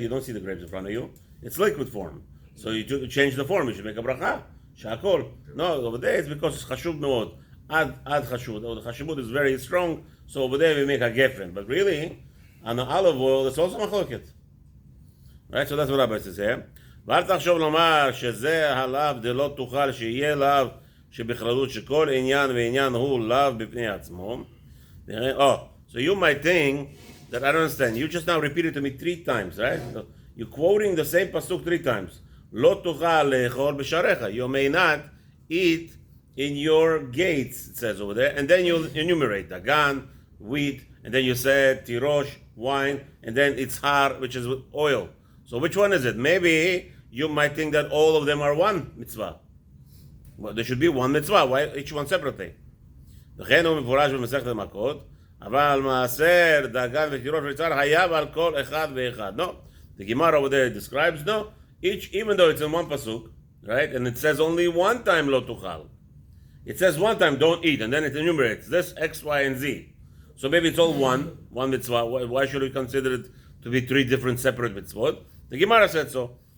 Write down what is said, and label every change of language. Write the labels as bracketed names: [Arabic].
[English] You don't see the grapes in front of you. It's liquid form. So you change the form, you should make a bracha. Shakol. No, over there it's because it's chashuv meod. Ad chashuv. The chashuvut is very strong, so over there we make a gefen. But really, on the olive oil, it's also machloket. Right? So that's what Rabbi says here. [Hebrew] ואל תחשוב לומר שזה הלאו דלא תוכל שיהיה לאו שבכללות שכל עניין ועניין הוא לאו בפני עצמו. [English] Oh, so you might think that I don't understand. You just now repeated to me 3 times, right? So you're quoting the same pasuk 3 times. [Hebrew] לא תוכל לאכול בשעריך. [English] You may not eat in your gates, it says over there. And then you enumerate dagan, wheat, and then you said tirosh, wine, and then itzhar, which is oil. So which one is it? Maybe you might think that all of them are one mitzvah. Well, there should be one mitzvah. Why each one separately? [Hebrew] וכן הוא מפורש במסכת המכות, אבל מעשר, דגן ותירוש ויצהר חייב על כל אחד ואחד. [English] No, the Gemara over there describes, no, even though it's in one pasuk, right, and it says only one time lo tuchal. It says one time don't eat, and then it enumerates this X, Y, and Z. So maybe it's all one mitzvah. Why should we consider it to be 3 different separate mitzvot? The Gemara said so.